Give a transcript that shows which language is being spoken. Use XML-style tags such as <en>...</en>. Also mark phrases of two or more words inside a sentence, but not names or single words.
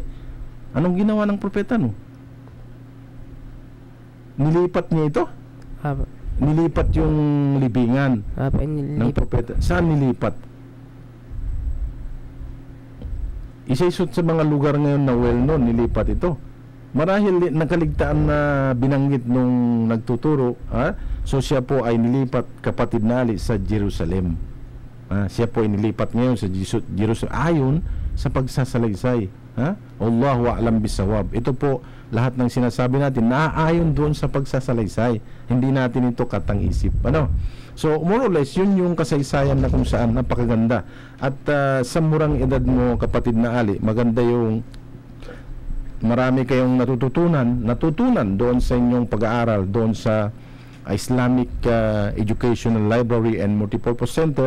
<tl>Anong ginawa ng Propeta Nuh? Nilipat niya ito? Apa. Nilipat yung libingan Apa ng inilipat. propeta. Saan nilipat? Isa-isot sa mga lugar ngayon na well-known, nilipat ito. Marahil nakaligtaan na binanggit nung nagtuturo, so siya po ay nilipat, kapatid na Ali, sa Jerusalem. Siya po ay nilipat ngayon sa Jerusalem ayon sa pagsasalaysay.</tl> <ar>الله أعلم بالصواب.</ar> <tl>Ito po lahat ng sinasabi natin naaayon doon sa pagsasalaysay. Hindi natin ito katang-isip. So</tl> <en>more or less</en> <tl>yun yung kasaysayan na kung saan napakaganda. At sa murang edad mo, kapatid na Ali, maganda yung marami kayong natutunan doon sa inyong pag-aaral doon sa Islamic Educational Library and Multipurpose Center.</tl>